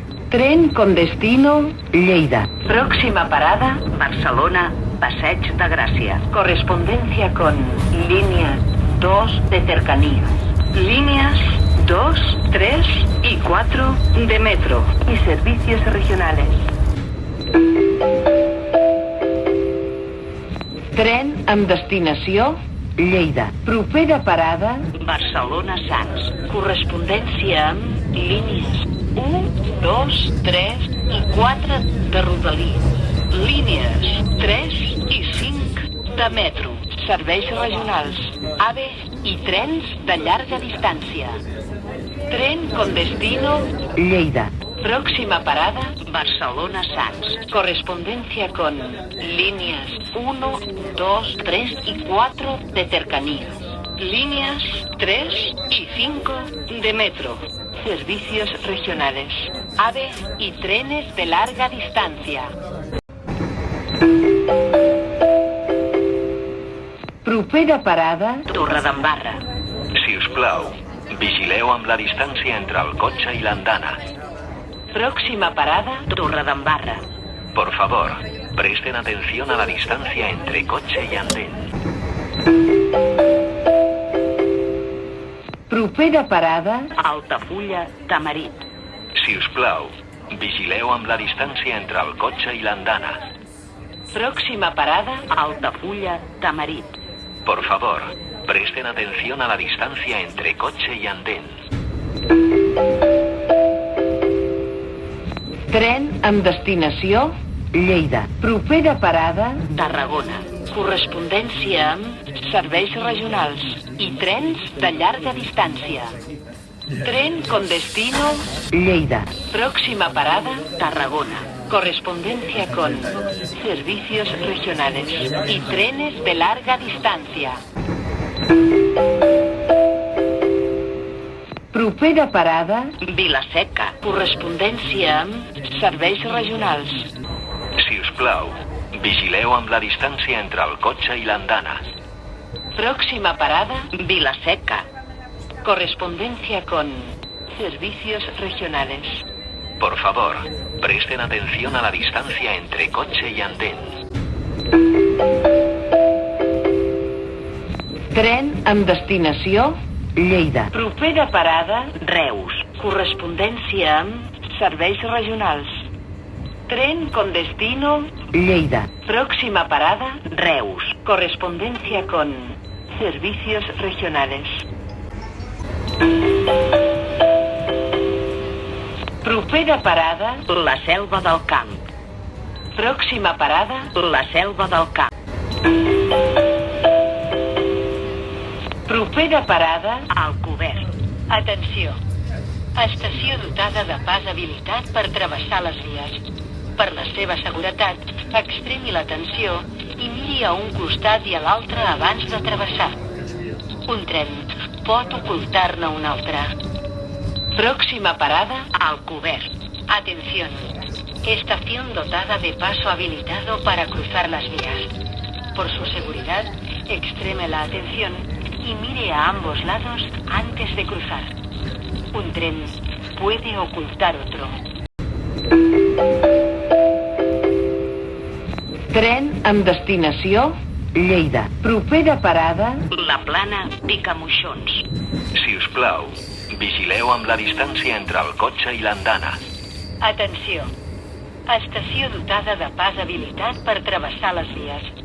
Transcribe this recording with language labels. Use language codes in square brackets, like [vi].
[es] Tren con destino Lleida. Próxima parada, Barcelona, Passeig de Gràcia. Correspondencia con líneas 2 de cercanías. Líneas 2, 3 y 4 de metro y servicios regionales. [ca] Tren amb destinació Lleida. Propera parada Barcelona Sants. Correspondència amb línies 1, 2, 3 i 4 de Rodalies. Línies 3 i 5 de metro. Serveis regionals, AVE i trens de llarga distància. [es] Tren con destino Lleida. Próxima parada, Barcelona Sants. Correspondencia con líneas 1, 2, 3 y 4 de cercanías. Líneas 3 y 5 de metro. Servicios regionales, AVE y trenes de larga distancia. [ca] Propera parada Torredembarra. Si us plau, vigileu amb la distància entre el cotxe i l'andana. [es] Próxima parada, Torredembarra. Por favor, presten atención a la distancia entre coche y andén. [ca] Propera parada Altafulla, Tamarit. Si us plau, vigileu amb la distància entre el cotxe i l'andana. [es] Próxima parada, Altafulla, Tamarit. Por favor, presten atención a la distancia entre coche y andén. [ca] Tren amb destinació Lleida. Propera parada Tarragona. Correspondència amb serveis regionals i trens de llarga distància. [es] Tren con destino Lleida. Próxima parada, Tarragona. Correspondencia con servicios regionales y trenes de larga distancia. [ca] Propera parada Vila-seca. Correspondència amb serveis regionals. Si us plau, vigileu amb la distància entre el cotxe i l'andana. [es] Próxima parada, Vila-seca. Correspondencia con servicios regionales. Por favor, presten atención a la distancia entre coche y andén. [ca] Tren amb destinació Lleida. Propera parada, Reus. Correspondència amb serveis regionals. [es] Tren con destino Lleida. Próxima parada, Reus. Correspondencia con servicios regionales. [ca] Propera parada, la Selva del Camp. [es] Próxima parada, la Selva del Camp. [ca] Propera parada, Alcover. Atenció. Estació dotada de pas habilitat per travessar les vies. Per la seva seguretat, extremi l'atenció i miri a un costat i a l'altre abans de travessar. Un tren pot ocultar-ne un altre. [es] Próxima parada, Alcover. Atención. Estación dotada de paso habilitado para cruzar las vías. Por su seguridad, extreme la atención y mire a ambos lados antes de cruzar. Un tren puede ocultar otro. [ca] Tren amb destinació Lleida. Propera parada La Plana, Picamoixons. Si us plau, vigileu amb la distància entre el cotxe i l'andana. Atenció. Estació dotada de pas habilitat per travessar les vies.